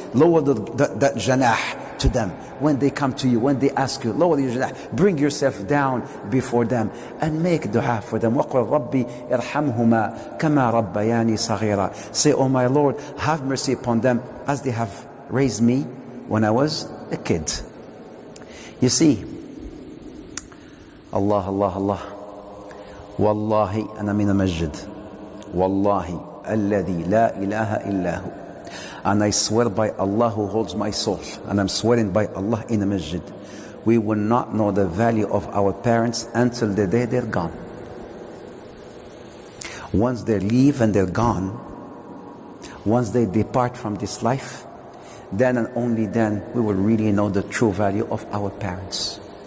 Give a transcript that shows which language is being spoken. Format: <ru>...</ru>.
<en>Lower that janah to them when they come to you, when they ask you. Lower your janah, bring yourself down before them and make dua for them.</en> <ar>وَقُلْ رَبِّي إِرْحَمْهُمَا كَمَا رَبَّيَانِي صَغِيرًا.</ar> <en>Say, oh my Lord, have mercy upon them as they have raised me when I was a kid. You see,</en> <ar>Allah والله أنا من المسجد والله الذي لا إله إلا هو.</ar> <en>And I swear by Allah who holds my soul, and I'm swearing by Allah in the masjid, we will not know the value of our parents until the day they're gone. Once they leave and they're gone, once they depart from this life, then and only then we will really know the true value of our parents.</en>